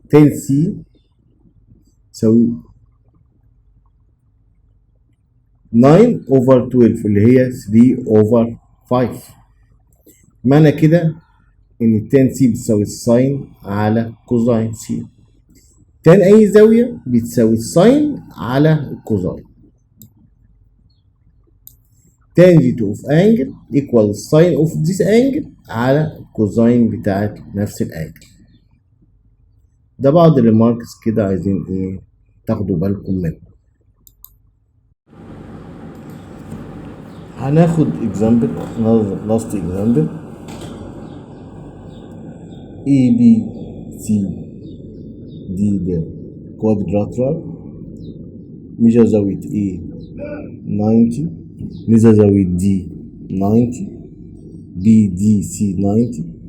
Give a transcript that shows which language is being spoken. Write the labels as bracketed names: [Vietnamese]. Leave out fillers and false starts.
[Arabic] تان سي تساوي 9 [English] over 12 [Arabic] اللي هي 3 [English] over 5. [Arabic] معنى كده ان التان سي بتساوي الساين على كوزين سي. تان اي زاويه بتساوي الساين على الكوزين. [English] tangent of angle equal sine of this angle [Arabic] على الكوزين بتاعت نفس الانجل. ده بعض الريماركس كده عايزين ايه تاخدوا بالكم منه. هناخد [English] example last example [Arabic] ABC دي ده quadrilateral ميجر زاوية A 90 ميجر زاوية D 90 BDC 90.